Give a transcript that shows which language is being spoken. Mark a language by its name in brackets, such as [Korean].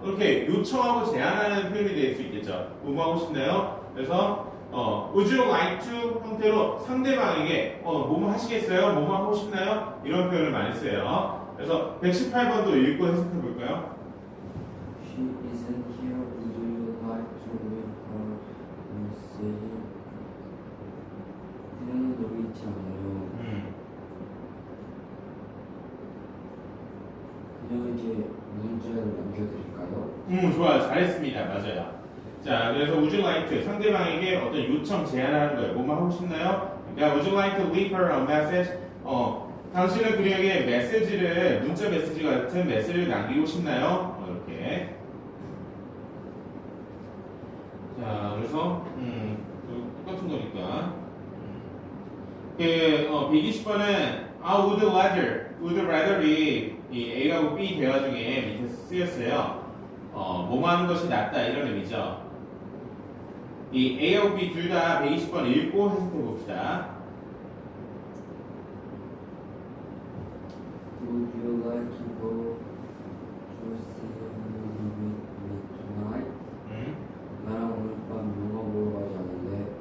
[Korean] 이렇게 요청하고 제안하는 표현이 될 수 있겠죠. 뭐뭐 하고 싶나요? 그래서 would you like to 형태로 상대방에게 뭐뭐 하시겠어요? 뭐뭐 하고 싶나요? 이런 표현을 많이 써요. 그래서 118번도 읽고 해석해 볼까요? [English] She isn't here. Would you like to leave her message? [Korean] 그녀는 여기 있지 않아요. 그녀에게 문자를 남겨드릴까요? 좋아요. 잘했습니다. 맞아요. 자, 그래서 would you like to 상대방에게 어떤 요청 제안하는 거예요. 뭐뭐 하고 싶나요? 그러니까 [English] would you like to leave her a message? [Korean] 당신은 그녀에게 메시지를 문자 메시지 같은 메시지를 남기고 싶나요? 이렇게. 자, 그래서 똑같은 거니까. 120번은 would rather이 이 A하고 B 대화 중에 밑에 쓰였어요. 뭐뭐 하는 것이 낫다 이런 의미죠. 이 A하고 B 둘 다 120번 읽고 해석해 봅시다. [English] Would you like to go to see a movie with me tonight? [Korean] 나랑 오늘 밤 영화 보러 가지 않을래?